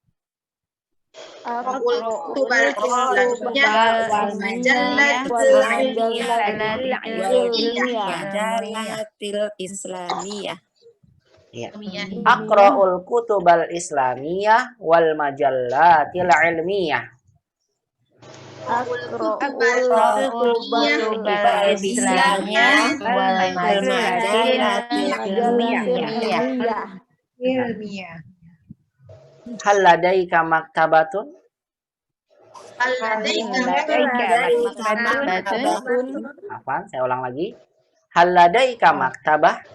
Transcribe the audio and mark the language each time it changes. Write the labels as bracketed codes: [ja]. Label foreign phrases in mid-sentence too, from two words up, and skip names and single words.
[ar] أقرأ الكتب الإسلامية والمجلات العلمية. هل لديك مكتبة? [id] Afwan, saya ulang lagi. [ar] هل لديك مكتبة?